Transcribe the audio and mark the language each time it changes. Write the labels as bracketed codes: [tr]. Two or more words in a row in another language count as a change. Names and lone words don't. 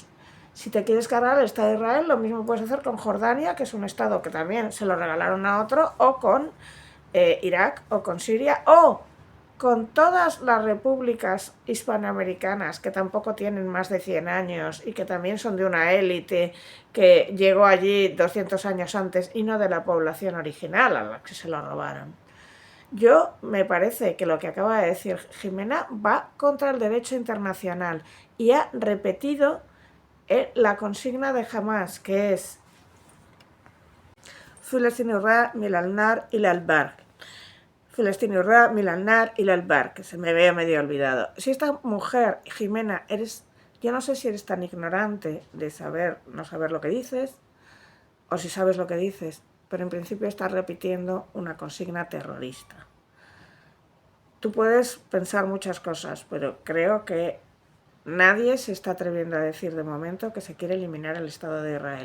[es] Si te quieres cargar el Estado de Israel, lo mismo puedes hacer con Jordania, que es un Estado que también se lo regalaron a otro, o con Irak, o con Siria, o con todas las repúblicas hispanoamericanas que tampoco tienen más de 100 años y que también son de una élite que llegó allí 200 años antes y no de la población original a la que se lo robaron. Me parece que lo que acaba de decir Jimena va contra el derecho internacional y ha repetido la consigna de Hamás, que es [ar] فلسطين حرة من النهر إلى البحر. فلسطين حرة من النهر إلى البحر, [es] que se me había medio olvidado. Si esta mujer, Jimena, yo no sé si eres tan ignorante de no saber lo que dices, o si sabes lo que dices, pero en principio estás repitiendo una consigna terrorista. Tú puedes pensar muchas cosas, pero creo que nadie se está atreviendo a decir de momento que se quiere eliminar el Estado de Israel.